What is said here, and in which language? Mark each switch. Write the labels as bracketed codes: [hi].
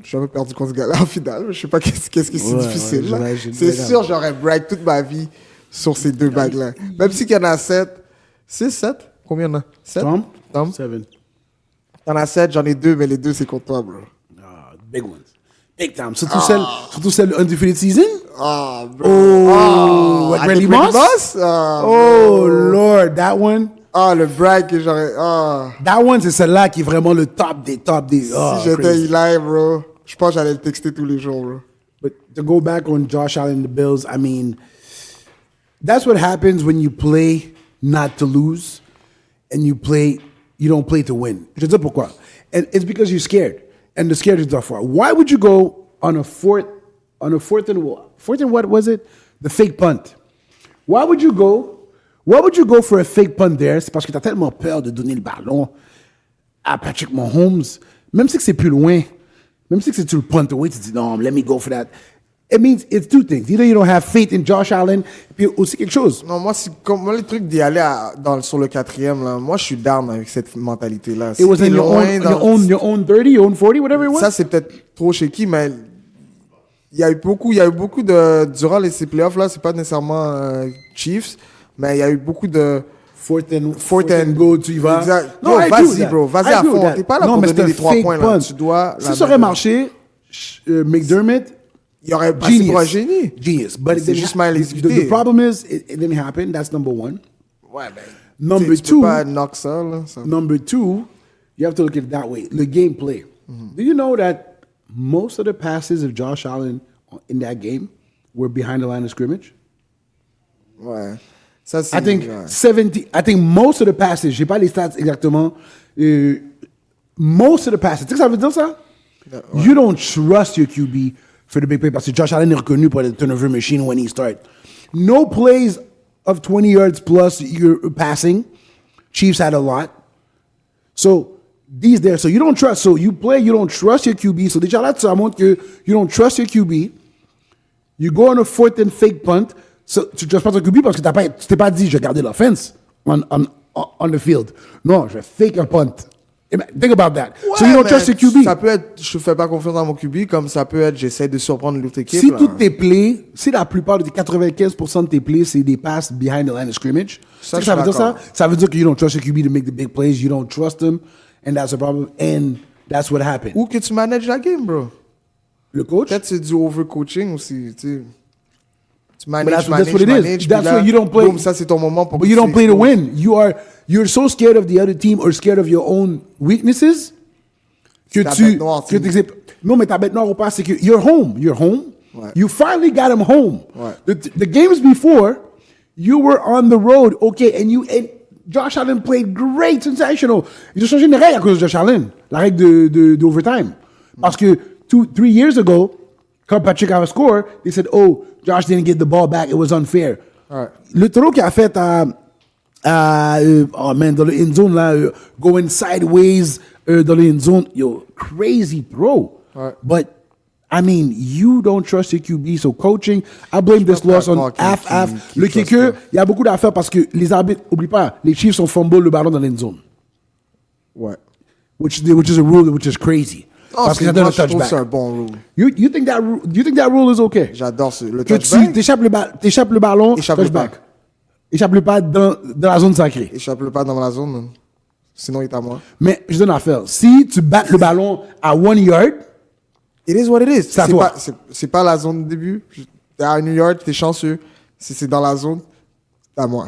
[fr] J'ai jamais perdu contre ce gars-là en finale. Je sais pas qu'est-ce qui est si difficile. Là. C'est sûr, j'aurais brag toute ma vie sur ces 2 bagues-là. Même s'il y en a 7. 6, 7? Combien il y en a? 7? Tom? 7. T'en as 7, j'en ai 2, mais les 2, c'est contre toi, bro. [en] Big ones. Big time. [fr] Surtout celle undefeated season. Ah, bro. [en] What, Randy Moss? Oh, Lord, that one. [fr] Le brag que j'aurais... [en] That one, [fr] c'est celle-là qui est vraiment le top des... Si j'étais Eli, bro, je pense que j'allais le texter tous les jours, bro. [en] But to go back on Josh Allen and the Bills, I mean, that's what happens when you play not to lose and you don't play to win. [fr] Je te dis pourquoi. [en] And it's because you're scared. And the scared is the far. Why would you go on a fourth and what was it? The fake punt. Why would you go for a fake punt there? [fr] C'est parce que tu as tellement peur de donner le ballon à Patrick Mahomes. Même si c'est plus loin, même si c'est tu le punt away, tu dis non, [en] let me go for that. It means it's 2 things. Either you don't have faith in Josh Allen, [fr] puis aussi quelque chose. Non, moi, moi les trucs d'y aller sur le 4e, là, moi, je suis down avec cette mentalité-là. [en] It was in your own 30, your own 40, whatever it was? [fr] Ça, c'est peut-être trop shaky, mais il y a eu beaucoup de... Durant ces playoffs-là, c'est pas nécessairement Chiefs, mais il y a eu beaucoup de... Fourth and go, tu y vas. Exact. Non, vas-y, bro. Vas-y à fond. T'es pas là pour donner les 3 points, là. Tu dois... Si ça aurait marché, McDermott... Il y aurait passé pour un génie. [en] Genius. But [fr] c'est juste mal exécuté. [en] The problem is, it didn't happen. That's number 1. [fr] Ouais, ben... [en] Number 2... [fr] Tu peux pas knock ça, là. [en] Number 2, you have to look at it that way. The gameplay. Do you know that most of the passes of Josh Allen in that game were behind the line of scrimmage? [fr] Ouais. Ça, c'est... [en] I think most of the passes, [fr] j'ai pas les stats exactement, [en] most of the passes, [fr] tu sais ce que ça veut dire ça? Ouais. [en] You don't trust your QB for the big play [fr] parce que Josh Allen est reconnu pour [en] the turnover machine when he starts. No plays of 20 yards plus you're passing. Chiefs had a lot. So, these there. So, you don't trust. So, you play, you don't trust your QB. [fr] So, déjà là, ça montre que [en] you don't trust your QB. You go on a 4th and fake punt. [fr] So, tu ne trustes pas ton QB parce que tu t'es pas dit, je vais garder l'offense [en] on the field. [fr] Non, je vais fake un punt. [en] Think about that. Ouais, so you don't trust your QB. [fr] Ça peut être, je fais pas confiance dans mon QB, comme ça peut être, j'essaie de surprendre l'autre équipe. Si toutes tes plays, si la plupart de tes 95% de tes plays, c'est des passes [en] behind the line of scrimmage, [fr] ça veut dire ça? Ça veut dire que [en] you don't trust your QB to make the big plays, you don't trust them, and that's a problem, and that's what happened. [fr] Ou que tu manages la game, bro. Le coach? Peut-être c'est du overcoaching aussi, tu sais. Tu [en] manages, that's what it is. That's why you don't play. [fr] Boom, ça c'est ton moment pour. [en] But you don't play to win. You're so scared of the other team or scared of your own weaknesses [fr] que non, mais ta bête noire ou pas, c'est que [en] you're home. Ouais. You finally got him home. [fr] Ouais. [en] The games before, you were on the road, okay, and Josh Allen played great, sensational. [fr] Ils ont changé une règle à cause de Josh Allen, la règle de overtime. Parce que [en] 3 years ago, [fr] quand Patrick avait score, [en] they said, oh, Josh didn't get the ball back, it was unfair. Right. [fr] Le throw qu'il a fait dans le end zone, là, [en] going sideways [fr] dans le end zone, [en] crazy throw. Right. But, I mean, you don't trust your QB, so coaching, I blame this loss on half. [fr] Le kicker, il y a beaucoup d'affaires parce que les arbitres, oublie pas, les Chiefs ont fumble le ballon dans l'end zone. Ouais. [en] Which is a rule which is crazy. Oh, [fr] parce que ça donne un touchback. Je trouve c'est un bon rule. [en] You think that rule is okay? [fr] J'adore le que touchback. Tu t'échappes le ballon, touchback. Échappe le pas dans la zone sacrée. Échappe le pas dans la zone, man. Sinon il est à moi. Mais je donne une affaire. Si tu battes le ballon à 1 yard, [en] It is what it is. [fr] C'est à toi. C'est pas la zone de début. T'es à New York, t'es chanceux. Si c'est dans la zone, c'est à moi.